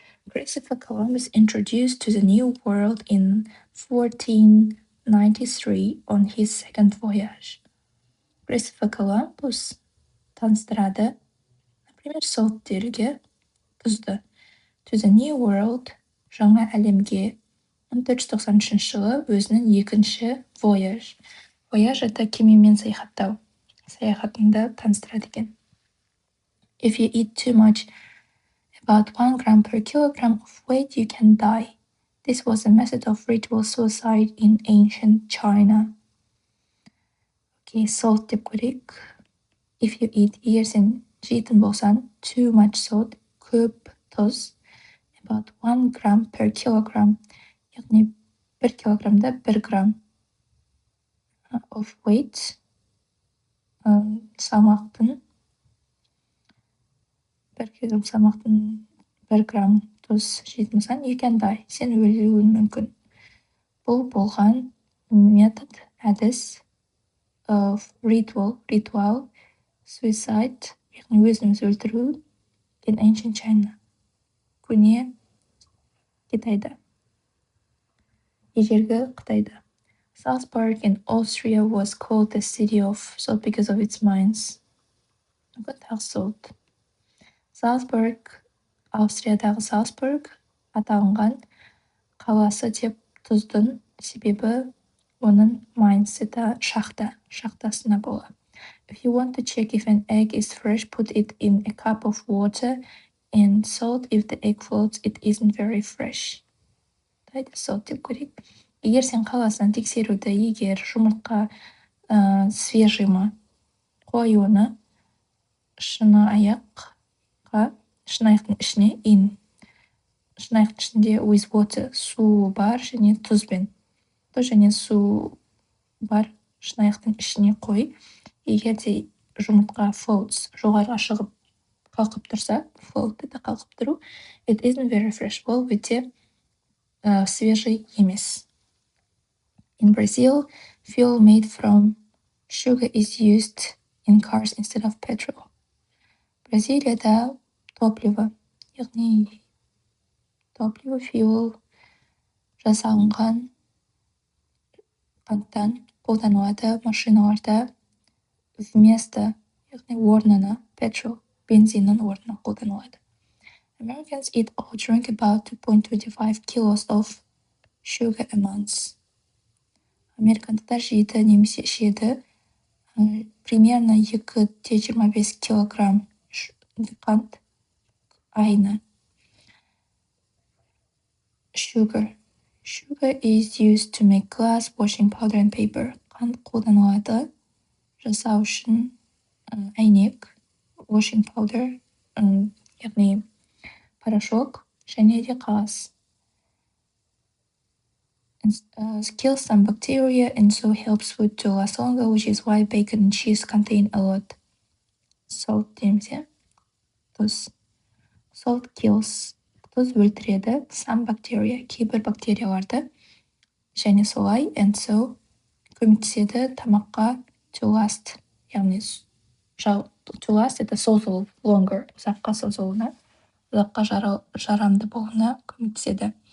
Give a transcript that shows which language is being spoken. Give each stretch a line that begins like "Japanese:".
English: Christopher Columbus introduced to the New World in 1493 on his second voyage.
Kazakh: Christopher Columbus таныстырады,
Russian: например,
Kazakh: солттерге тұзды.
English: To the New World,
Kazakh: жаңа әлемге 1493 жылы өзінің екінші voyage. Voyage
Russian: это
Kazakh: кемемен саяхаттау. Саяхатында таныстырады екен.
English: If you eat too much, about 1 gram per kilogram of weight, you can die. This was a method of ritual suicide in ancient China.
Kazakh: Okay, salt деп көрейік.
English: If you eat,
Kazakh: егер сен жейтін болсаң,
English: too much salt,
Kazakh: көп тұз,
English: about 1 gram per kilogram,
Kazakh: яғни 1 килограммда 1 грамм
English: of weight,
Kazakh: салмақтың 1 килограмм салмақтың 1 грамм тұз жейтін болсаң,
English: you can die,
Kazakh: сен өлуің мүмкін. Бұл болған метод, әдіс
English: of ritual suicide,
Kazakh: яғни өзін-өзі өлтіру
English: in ancient China,
Kazakh: көне Китайда, ежелгі Қытайда.
English: Salzburg in Austria was called the city of salt because of its mines. Salt.
Kazakh: Salzburg, Аустриядағы Salzburg аталынған қаласы деп тұздың, себебі оның mines,
Russian: это
Kazakh: шахтасына бола.
English: If you want to check if an egg is fresh, put it in a cup of water and salt. If the egg floats, it isn't very fresh.
Kazakh: Salt деп көрейік. Егер сен қаласынан тексеруді, егер жұмыртқа
Russian: свежий
Kazakh: ма, қой оны шынаяқтың ішіне шынаяқтың ішінде
English: with water,
Kazakh: су бар және тұзбен. Тұз және су бар шынаяқтың ішіне қой. Егер де жұмыртқа floats, жоғарға шығып қалқып тұрса, float
Russian: это
Kazakh: қалқып тұру,
English: it isn't very fresh,
Kazakh: ол өте
Russian: свежий
Kazakh: емес.
English: In Brazil, fuel made from sugar is used in cars instead of petrol.
Kazakh: Бразилияда
Russian: топливо,
Kazakh: яғни fuel жасалынған қанттан қолданылады машиналарда
Russian: вместо,
Kazakh: яғни орнына, petrol, бензиннің орнына қолданылады.
English: Americans eat or drink about 2.25 kilos of sugar a month.
Kazakh: Американдықтар жейді немесе ішеді
Russian: примерно
Kazakh: 2,25 килограмм қант айына.
English: Sugar is used to make glass, washing powder and paper.
Kazakh: Қант қолданылады жасау үшін әйнек,
English: washing powder,
Kazakh: яғни порошок және де қағаз.
English: Kills some bacteria and so helps food to last longer, which is why bacon and cheese contain a lot salt.
Kazakh: Тұз. Salt kills. Тұз өлтіреді
English: some bacteria,
Kazakh: кейбір бактерияларды, және солай
English: and so
Kazakh: көмектеседі тамаққа
English: to last,
Kazakh: яғни to last
Russian: это
Kazakh: созылу, longer, ұзаққа созылуына, ұзаққа жарамды болуына көмектеседі.